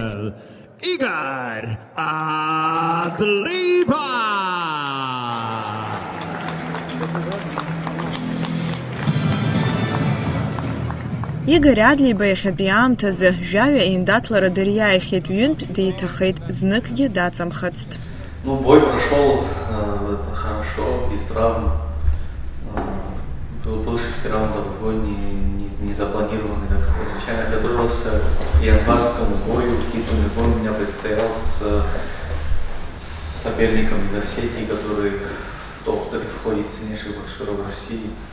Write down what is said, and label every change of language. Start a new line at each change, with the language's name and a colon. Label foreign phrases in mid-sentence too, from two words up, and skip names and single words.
Abkhazian: Игорь Адлеиба! Игорь Адлеиба иахьатәи аамҭазы жәаҩа еиндаҭлара дыриааихьеит, ҩынтә деиҭахеит, зныкгьы даҵамхацт.
Russian: Бой прошел хорошо, без травм. Был 6 раундов бой, не запланированный, так сказать. Случайно готовился к январскому бою, титульный бой у меня предстоял с соперником из Осетии, который в топ-3 входит сильнейших боксеров России.